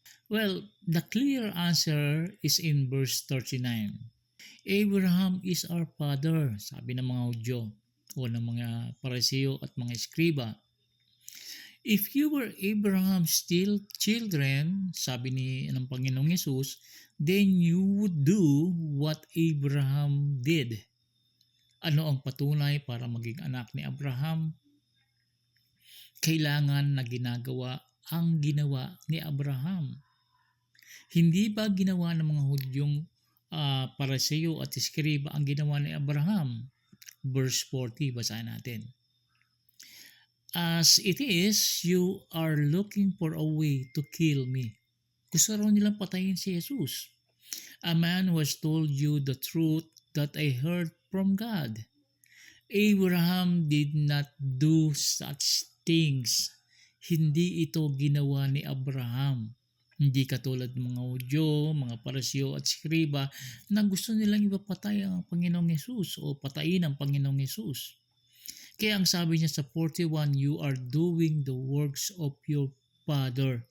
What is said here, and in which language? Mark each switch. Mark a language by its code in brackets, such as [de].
[en] Well, the clear answer is in verse 39. Abraham is our father, [tl] sabi ng mga Hudyo o ng mga Pariseo at mga Eskriba. [en] If you were Abraham's still children, [tl] sabi ng Panginoong Yesus, [en] then you would do what Abraham did. [tl] Ano ang patunay para maging anak ni Abraham? Kailangan na ginagawa ang ginawa ni Abraham. Hindi ba ginawa ng mga Hudyong Pariseo at Eskriba ang ginawa ni Abraham? Verse 40, basahin natin. [en] As it is, you are looking for a way to kill me. [tl] Gusto raw nilang patayin si Jesus. [en] A man who has told you the truth that I heard from God. Abraham did not do such things. [tl] Hindi ito ginawa ni Abraham. Hindi katulad ng mga Hudyo, mga Pariseo at Skriba na gusto nilang ipapatay ang Panginoong Yesus o patayin ang Panginoong Yesus. Kaya ang sabi niya sa 41, [en] you are doing the works of your father.